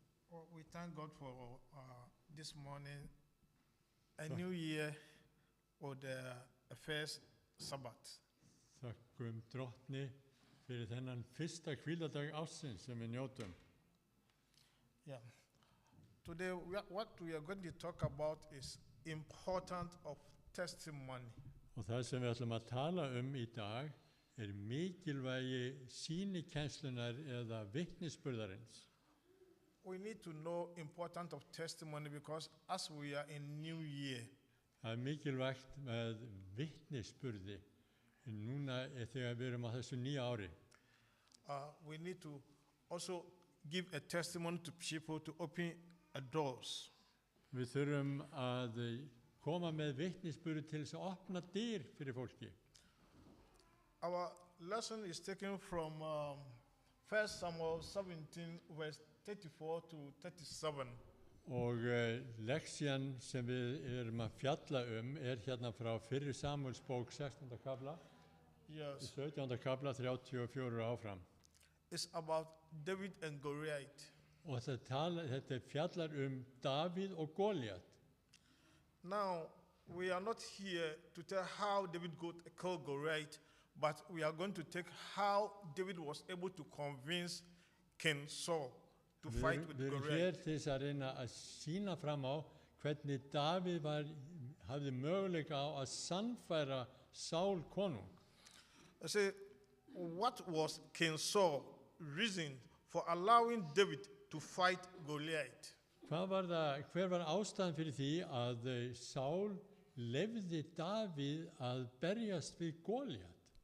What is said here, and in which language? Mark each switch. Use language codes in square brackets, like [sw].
[en] Well, we thank God for this morning, a So- new year, or the first Sabbath. [is] Þakkum drottni fyrir þennan fyrsta hvíladag ársins sem við njótum. [en] Yeah. Today, what we are going to talk about is importance of testimony. [is] Og það sem við ætlum að tala í dag mikilvægi sýnikenslunar eða vitnisburðarins. [en] We need to know importance of testimony because as we are in new year, [is] Það mikilvægt með vitnisburði núna þegar við erum á þessu nýja ári. [en] we need to also give a testimony to people to open doors. [is] Við þurfum að koma með vitnisburði til þess að opna dyr fyrir fólki. [en] Our lesson is taken from 1 Samuel 17, verse 34 to 37. [is] Og leksjan sem við erum að fjalla hérna frá fyrri Samúelsbók 16. kapla, [en] Yes, [is] 17. kapla 34 áfram. [en] it's about David and Goliath. [is] Og þetta fjallar Davíð og Góliat. [en] Now, we are not here to tell how David killed Goliath, but we are going to take how David was able to convince King Saul to fight with [is] Við erum [en] Goliath. [is] hér til þess að reyna að sýna fram á hvernig Davíð hafði möguleika á að sannfæra Sál konung. [en] I say, what was King Saul's reason for allowing David to fight Goliath? [is] Hver var ástæðan fyrir því að Sál leyfði Davíð að berjast við Góliat?